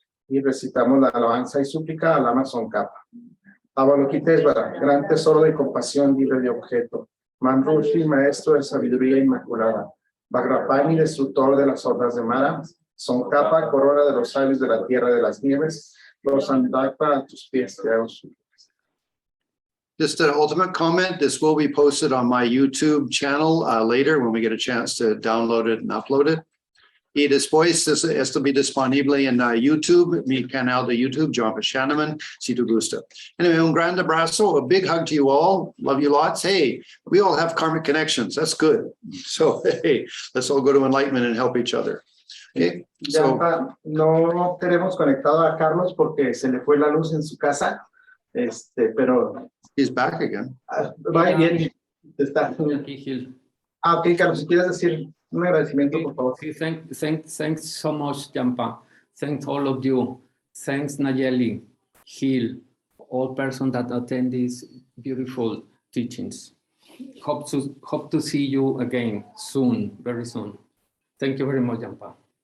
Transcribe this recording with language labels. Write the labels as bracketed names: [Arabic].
[Spanish] Y recitamos la alabanza y súplica a Lama Tsongkhapa. Avalokitesvara, gran tesoro de compasión libre de objeto. Manrushi, maestro de sabiduría inmaculada. Vajrapani, destructor de las hordas de Mara. Tsongkhapa, corona de los sabios de la tierra de las nieves. Los Andakpa, a tus pies te hago súplicas. [English] Just an ultimate comment, this will be posted on my YouTube channel later when we get a chance to download it and upload it. [Spanish] Y después esto be disponible en YouTube, mi canal de YouTube, John Shaneman, si tu gusta. [English] Anyway, [Spanish] un gran abrazo, [English] a big hug to you all. Love you lots. Hey, we all have karmic connections. That's good. So, hey, let's all go to enlightenment and help each other. Okay, so, [Spanish] Yampa, no tenemos conectado a Carlos porque se le fue la luz en su casa, pero [English] he's back again. [Spanish] va bien. Está. Aquí, Gil. Ok, Carlos, si quieres decir un agradecimiento, por favor. [English] Sí, thanks so much, Jampa. Thanks all of you. Thanks, Nayeli, Gil, all persons that attend these beautiful teachings. Hope to see you again soon, very soon. Thank you very much, Jampa.